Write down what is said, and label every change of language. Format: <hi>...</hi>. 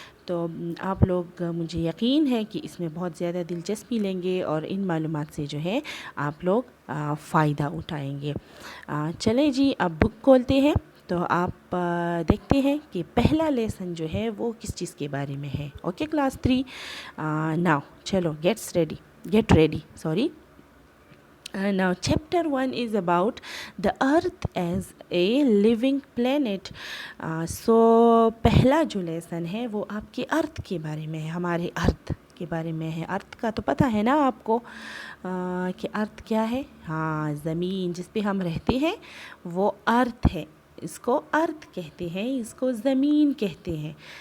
<ur>تو آپ لوگ، مجھے یقین ہے کہ اس میں بہت زیادہ دلچسپی لیں گے اور ان معلومات سے جو ہے آپ لوگ فائدہ اٹھائیں گے. چلیں جی، اب بک کھولتے ہیں تو آپ دیکھتے ہیں کہ پہلا لیسن جو ہے وہ کس چیز کے بارے میں ہے.</ur> <en>Okay class 3 now چلو get ready. Now chapter 1 is about the earth as a living planet.</en> <ur>So پہلا جو لیسن ہے وہ آپ کے ارتھ کے بارے میں ہے، ہمارے ارتھ کے بارے میں ہے. ارتھ کا تو پتہ ہے نا آپ کو کہ ارتھ کیا ہے؟ ہاں، زمین جس پہ ہم رہتے ہیں وہ ارتھ ہے. اس کو ارتھ کہتے ہیں، اس کو زمین کہتے ہیں.</ur>